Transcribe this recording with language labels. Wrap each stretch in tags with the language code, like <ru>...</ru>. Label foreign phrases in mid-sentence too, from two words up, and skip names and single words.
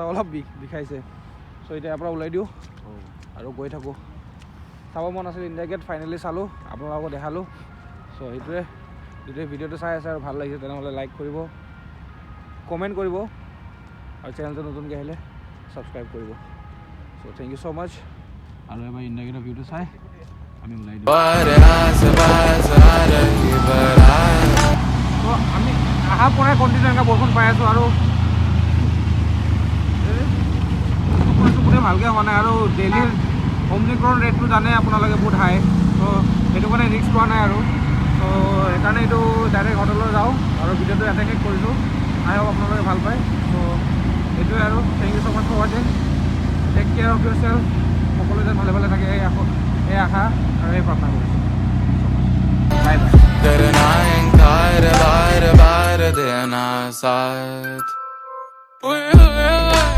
<as>অলপ বিষাইছে চ' এতিয়া ইয়াৰ পৰা ওলাই দিওঁ আৰু গৈ থাকোঁ চাব মন আছিল ইণ্ডিয়া গেট ফাইনেলি চালোঁ আপোনালোকক দেখালোঁ চ' সেইটোৱে যদি ভিডিঅ'টো চাই আছে আৰু ভাল লাগিছে তেনেহ'লে লাইক কৰিব কমেণ্ট কৰিব আৰু চেনেলটো নতুনকৈ আহিলে ছাবস্ক্ৰাইব কৰিব চ'</as> <en>thank you so much</en> <as>আৰু এবাৰ ইণ্ডিয়া গেটৰ ভিউটো চাই আমি ওলাই দিওঁ।</as> <hi>What आस-पास आ रही बारात</hi> <as>তো আমি অহাৰ পৰাই কণ্টিনিউ এনেকৈ বৰষুণ পাই আছোঁ আৰু টোপনি ভালকৈ হোৱা নাই আৰু ডেইলিৰ অমনিক্ৰন ৰেটটো জানে আপোনালোকে বহুত হাই তো সেইটো কাৰণে ৰিস্ক লোৱা নাই আৰু তো সেইকাৰণে এইটো ডাইৰেক্ট হোটেললৈ যাওঁ আৰু ভিডিঅ'টো ইয়াতে শেষ কৰিছোঁ</as> <en>I hope</en> <as>আপোনালোকে ভাল পায় তো এইটোৱে আৰু</as> <en>thank you so much for watching take care of your self</en> <as>সকলো যেন ভালে ভালে থাকে এই আশা আৰু এই প্ৰাৰ্থনা কৰিছোঁ</as> <en>bye bye</en> <hi>करना इनकार बार बार देना साथ</hi>